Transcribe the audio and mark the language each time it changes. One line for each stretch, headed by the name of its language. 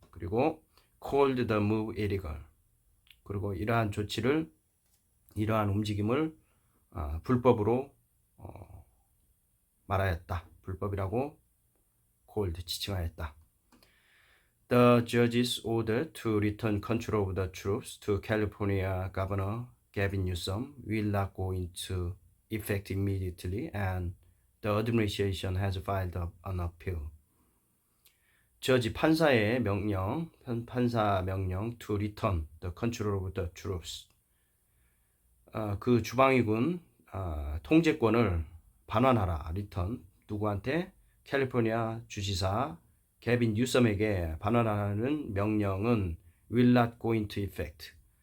Korean: 그리고
English: called the move illegal.
Korean: 그리고 이러한 움직임을 불법으로 말하였다. 불법이라고 called, 지칭하였다.
English: The judge's order to return control of the troops to California Governor Gavin Newsom will not go into effect immediately, and the administration has filed an appeal.
Korean: 저지 판사 명령
English: to return the control of the troops.
Korean: 그 주방위군 통제권을 반환하라. return. 누구한테? 캘리포니아 주지사 개빈 뉴섬에게 반환하는 명령은
English: will not go into effect.